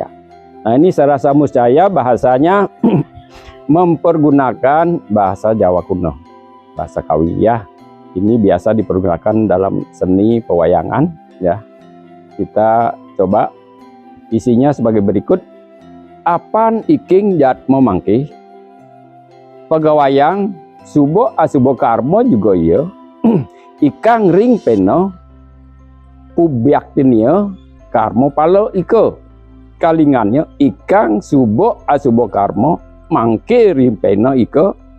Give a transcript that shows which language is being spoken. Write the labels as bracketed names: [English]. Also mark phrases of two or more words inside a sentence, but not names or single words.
[Indonesian] Nah, ini Sara Samuscaya bahasanya mempergunakan bahasa Jawa kuno, bahasa Kawi ya. Ini biasa dipergunakan dalam seni pewayangan ya. Kita coba isinya sebagai berikut. [Kawi] Apan iking jat memangki pegawayang subo asubo karmo juga ya ikang ring peno pubyaktinya karmo palo iko kalingannya ikang subo asubo karmo mangke ring peno iko